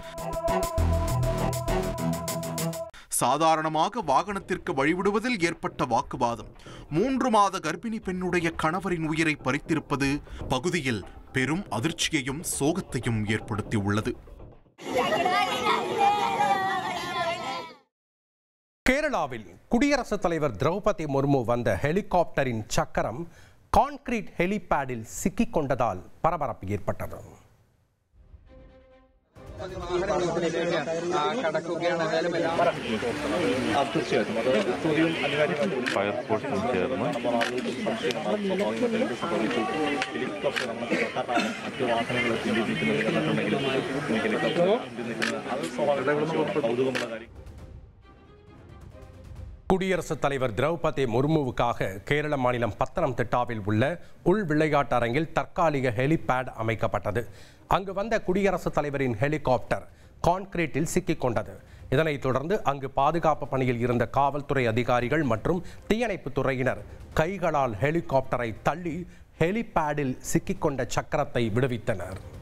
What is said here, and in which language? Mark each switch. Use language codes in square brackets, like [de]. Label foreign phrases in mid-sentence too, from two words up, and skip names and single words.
[ta] சாதாரணமாக வாகனத்திற்கு வழிவிடுவதில் ஏற்பட்ட வாக்குவாதம் 3 மாத கர்ப்பிணி பெண்ணுடைய கணவரின் உயிரை பறித்திருப்பது பகுதியில் பெரும் அதிர்ச்சியையும் சோகத்தையும் ஏற்படுத்தியுள்ளது. கேரளாவில் குடியரசுத் தலைவர் திரௌபதி முர்மு வந்த ஹெலிகாப்டரின் சக்கரம் கான்கிரீட் ஹெலிபேடில் சிக்கிக் கொண்டதால் பரபரப்பு ஏற்பட்டது. [ml] ഫയർഫോഴ്സും ചേർന്ന് മറ്റു വാഹനങ്ങൾ നിൽക്കുന്നുണ്ടെങ്കിലും കൗതുകമുള്ള കാര്യം. [ta] குடியரசுத் தலைவர் திரௌபதி முர்முவுக்காக கேரள மாநிலம் பத்தனம்திட்டாவில் உள்ள உள் விளையாட்டு அரங்கில் தற்காலிக ஹெலிபேட் அமைக்கப்பட்டது. அங்கு வந்த குடியரசுத் தலைவரின் ஹெலிகாப்டர் கான்கிரீட்டில் சிக்கிக் கொண்டது. இதனைத் தொடர்ந்து அங்கு பாதுகாப்பு பணியில் இருந்த காவல்துறை அதிகாரிகள் மற்றும் தீயணைப்பு துறையினர் கைகளால் ஹெலிகாப்டரை தள்ளி ஹெலிபேடில் சிக்கிக்கொண்ட சக்கரத்தை விடுவித்தனர்.